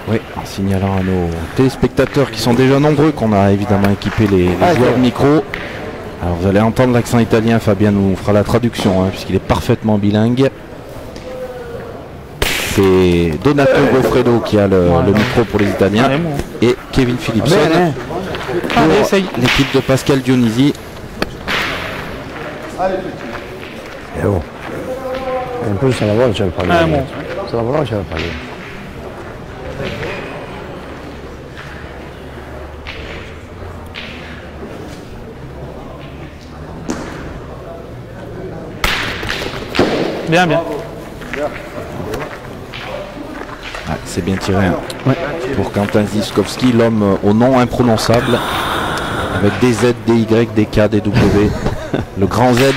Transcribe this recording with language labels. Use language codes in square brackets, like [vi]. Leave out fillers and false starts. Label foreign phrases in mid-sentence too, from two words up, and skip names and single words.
[fr] Oui, en signalant à nos téléspectateurs qui sont déjà nombreux qu'on a évidemment équipé les joueurs de micro. Alors vous allez entendre l'accent italien, Fabien nous fera la traduction puisqu'il est parfaitement bilingue. C'est Donato Goffredo qui a le micro pour les Italiens et Kevin Philipson pour l'équipe de Pascal Dionisi. [it] In più se lavora c'è il pallone. Se lavora c'è il pallone. [fr] Bien, bien. Ah, c'est bien tiré pour Quentin Ziskowski, l'homme au nom imprononçable, avec des Z, des Y, des K, des W, le grand Z.